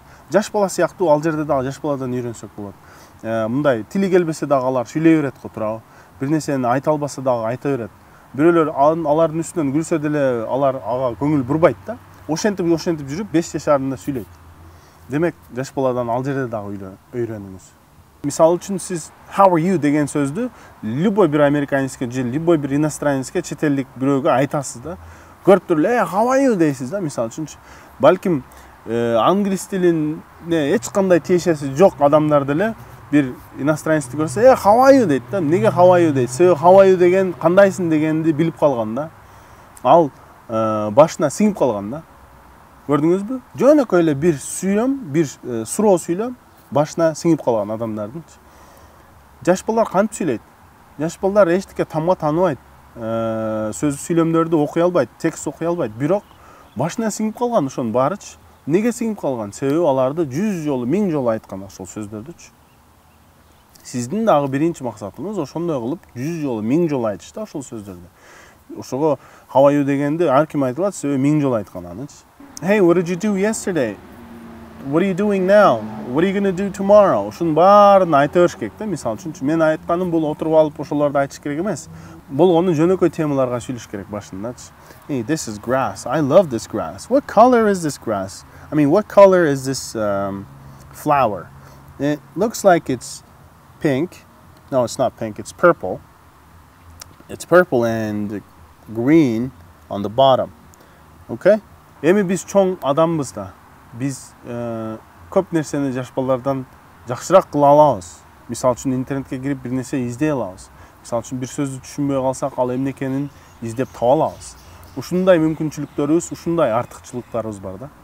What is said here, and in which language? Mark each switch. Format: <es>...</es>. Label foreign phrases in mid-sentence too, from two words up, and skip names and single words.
<ky>Жаш бала сыяктуу ал жерде дагы жаш баладан үйрөнсөк болот. Мындай тили келбесе дагы алар сүйлөй берет го, туурабы? Бир нерсени айта албаса дагы айта берет. Бирөөлөр алардын үстүнөн күлсө деле алар ага көңүл бурбайт да. Ошентип жүрүп 5 жашарында сүйлөйт. Демек, жаш баладан ал жерде дагы үйрөнүңүз. Мисалы үчүн сиз</ky> <en>how are you</en> <ky>деген сөздү любой бир американецке же любой бир иностранецке, чет элдик бирөөгө айтасыз да. Көрүп туруп эле</ky> <en>how are you</en> <ky>дейсиз да, мисалы үчүн. Балким англис тилине эч кандай тиешеси жок адамдар деле бир иностранецти көрсө</ky> <en>how are you</en> <ky>дейт да. Неге</ky> <en>how are you</en> <ky>дейт? Себеби</ky> <en>how are you</en> <ky>деген кандайсың дегенди билип калган да. Ал башына сиңип калган да. Көрдүңүзбү? Жөнөкөй эле бир сүйлөм, бир суроо сүйлөм башына сиңип калган адамдардын. Жаш балдар кантип сүйлөйт? Жаш балдар эчтеке тамга тааныбайт. Сөз сүйлөмдөрдү окуй албайт, текст окуй албайт. Бирок башына сиңип калган ошонун баарычы. Неге сиңип калган? Себеби аларды 100 жолу, 1000 жолу айткан ошол сөздөрдүчү. Сиздин дагы биринчи максатыңыз ошондой кылып 100 жолу, 1000 жолу айтыш да ошол сөздөрдү. Ошого</ky> <en>how are you</en> <ky>дегенди ар ким айта алат, себеби 1000 жолу айткан анычы.</ky> <en>Hey, what did you do yesterday? What are you doing now? What are you going to do tomorrow?</en> <ky>Ошонун баарын айта бериш керек да. Мисалы үчүн мен айтканым бул отуруп алып ошолорду айтыш керек эмес. Болгону жөнөкөй темаларга сүйлөш керек башындачы.</ky> <en>Hey, this is grass. I love this grass. What color is this grass? I mean, what color is this flower? It looks like it's pink. No, it's not pink. It's purple. It's purple and green on the bottom.</en> <ky>Okay? Эми биз чоң адамбыз да. Биз көп нерсени жаш балдардан жакшыраак кыла алабыз. Мисалы үчүн интернетке кирип бир нерсе издей алабыз. Мисалы үчүн бир сөздү түшүнбөй калсак, ал эмне экенин издеп таба алабыз. Ушундай мүмкүнчүлүктөрүбүз, ушундай артыкчылыктарыбыз бар да.</ky>